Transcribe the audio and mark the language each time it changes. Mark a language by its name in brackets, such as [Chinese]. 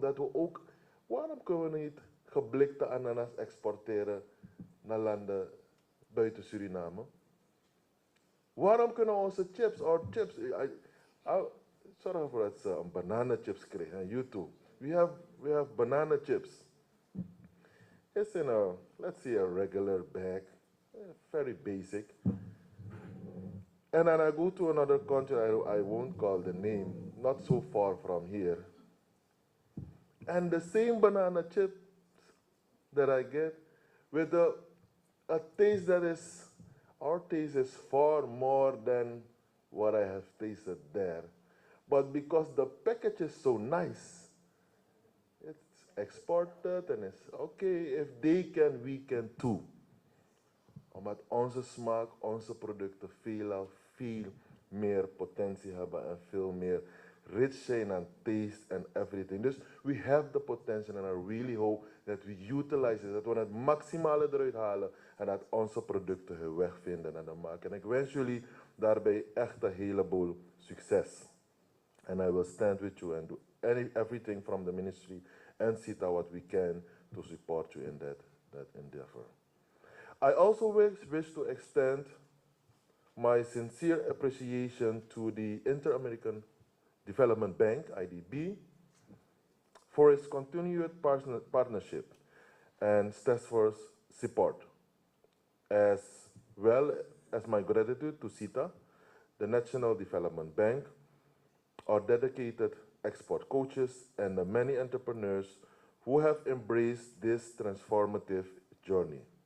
[Dutch] Dat we ook, waarom kunnen we niet geblikte ananas exporteren naar landen buiten Suriname? Waarom kunnen we onze chips, zorg ervoor dat ze een bananenchips krijgen, YouTube. [English] We have banana chips. It's in a, let's say a regular bag, very basic. And then I go to another country, I won't call the name, not so far from here. And the same banana chips that I get with a taste that is, our taste is far more than what I have tasted there. But because the package is so nice, it's exported and it's okay, if they can, we can too. [Dutch] Omdat onze smaak, onze producten veel meer potentie hebben en veel meer rich zijn aan [English] taste and everything. [Dutch] Dus [English] we have the potential and I really hope that we utilize it, [Dutch] dat we het maximale eruit halen en dat onze producten hun weg vinden naar de markt. En ik wens jullie daarbij echt een heleboel succes. [English] And I will stand with you and do everything from the ministry and SITA what we can to support you in that endeavor. I also wish to extend my sincere appreciation to the Inter-American Development Bank, IDB, for its continued partnership and steadfast support, as well as my gratitude to SITA, the National Development Bank, our dedicated export coaches, and the many entrepreneurs who have embraced this transformative journey.